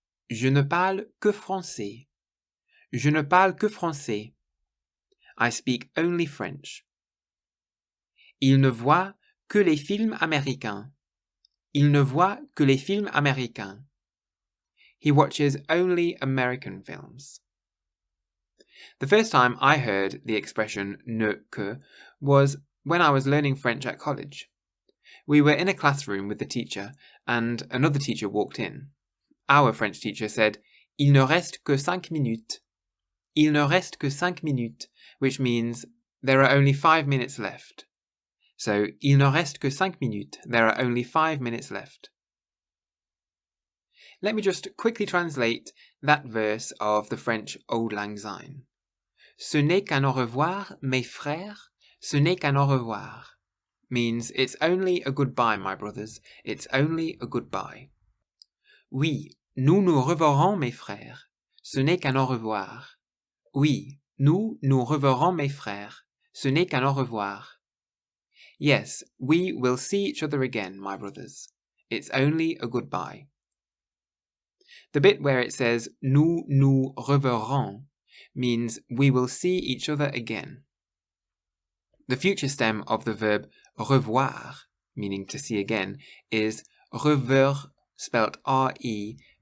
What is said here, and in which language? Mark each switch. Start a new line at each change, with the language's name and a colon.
French: Je ne parle que français. Je ne parle que français.
English: I speak only French.
French: Il ne voit que les films américains. Il ne voit que les films américains.
English: He watches only American films. The first time I heard the expression ne que was when I was learning French at college. We were in a classroom with the teacher, and another teacher walked in. Our French teacher said,
French: Il ne reste que 5 minutes. Il ne reste que 5 minutes,
English: which means there are only 5 minutes left. So,
French: il ne reste que 5 minutes,
English: there are only 5 minutes left. Let me just quickly translate that verse of the French Auld Lang Syne.
French: Ce n'est qu'un au revoir, mes frères, ce n'est qu'un au revoir.
English: Means, it's only a goodbye, my brothers, it's only a goodbye.
French: Oui, nous nous reverrons, mes frères, ce n'est qu'un au revoir. Oui, nous nous reverrons, mes frères, ce n'est qu'un au revoir.
English: Yes, we will see each other again, my brothers. It's only a goodbye. The bit where it says
French: nous nous reverrons
English: means we will see each other again. The future stem of the verb revoir, meaning to see again, is rever, spelt R-E-V-E-R-R.